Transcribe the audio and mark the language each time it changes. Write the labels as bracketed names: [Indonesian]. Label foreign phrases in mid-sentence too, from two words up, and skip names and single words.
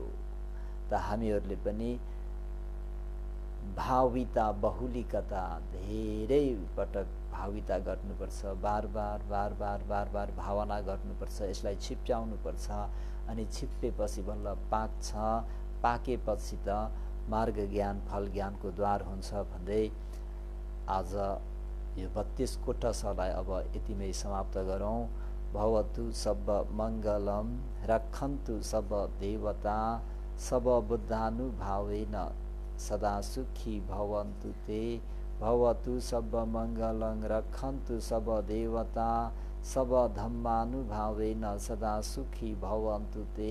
[Nepali] त हामीहरूले पनि [Pali] भाविता बहुलिकता [Nepali] धेरै पटक भाविता गर्नुपर्छ, बार बार बार बार बार बार भावना गर्नुपर्छ, यसलाई छिप्प्याउनुपर्छ अनि छिप्पेपछि बल्ल पाक्छ, पाकेपछि त मार्ग ज्ञान फल ज्ञानको द्वार हुन्छ भन्दै आज यो 32 कोटसलाई अब यतिमै समाप्त गरौँ। [Pali] भवतु सब मङ्गलम रक्षन्तु सब देवता सब बुद्धानुभावेन सदा सुखी भवन्तु ते। भवतु सब मङ्गलं रक्षन्तु सब देवता सब धम्मानुभावेन सदा सुखी भवन्तु ते।